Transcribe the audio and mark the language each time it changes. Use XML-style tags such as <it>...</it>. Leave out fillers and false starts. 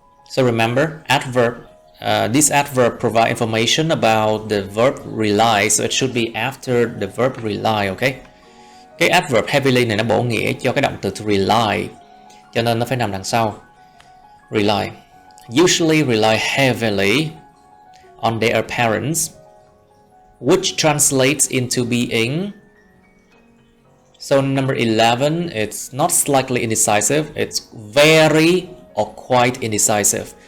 <en>So remember, this adverb provide information about the verb rely, so it should be after the verb rely, okay?</en> <vi>Cái adverb heavily này nó bổ nghĩa cho cái động từ rely, cho nên nó phải nằm đằng sau.</vi> <en>Rely. Usually rely heavily on their parents, which translates into being. So number 11, it's not slightly indecisive, it's very or quite indecisive.</en>